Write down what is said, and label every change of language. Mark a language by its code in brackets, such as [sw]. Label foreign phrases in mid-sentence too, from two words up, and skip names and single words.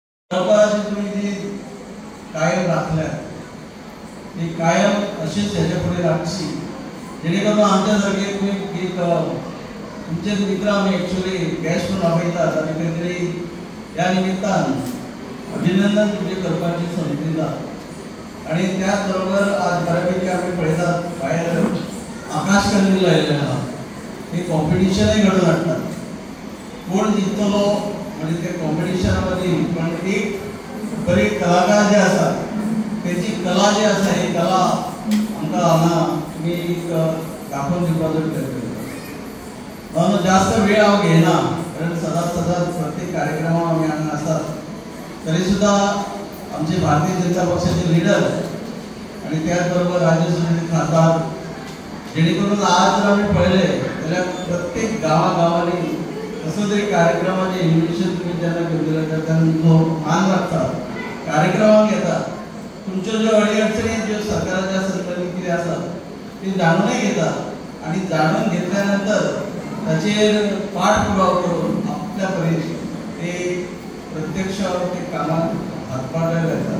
[kok] तुम्ही जी कायम राखल्या ती कायम अशीच ह्याच्या पुढे राखशी, जेणेकरून आमच्यासारखे तुम्ही तुमचे मित्र आम्ही ॲक्च्युली गॅस्ट म्हणून आपयतात आणि काहीतरी या निमित्तान अभिनंदन तुमचे करपाची संधी दिला. आणि त्याचबरोबर आज बऱ्यापैकी आम्ही पळयतात बाहेर आकाश कंदील लायले आहा, हे कॉम्पिटिशनय घडून हाडटात. कोण जिंकतलो म्हणजे त्या कॉम्पिटिशनामध्ये पण एक बरे कलाकार जे असतात त्याची कला जी आसा ही कला आमकां हांगा तुमी दाखोवन दिवपाचो प्रयत्न करता. म्हणून जास्त वेळ हांव घेयना, कारण सदांच प्रत्येक कार्यक्रमाक आमी हांगा आसात. तरी सुद्धा आमचे भारतीय जनता पक्षाचे लीडर आणि त्याचबरोबर राज्यसभेचे खासदार, जेणेकरून आज जर आम्ही पळयले जाल्यार प्रत्येक गांवांनी कसं तरी कार्यक्रमाचे इन्व्हिटेशन तुम्ही ज्यांना घेतलेलं तर त्यांना मान राखतात, कार्यक्रमाक येतात. तुमच्यो ज्यो अडचणी ज्यो सरकाराच्या संदर्भात कितें आसात ती जाणूनय घेतात आणि जाणून घेतल्यानंतर ताचेर पाठपुरावो करून आपल्या परीस ते प्रत्यक्ष ते कामात हातभार लायतात.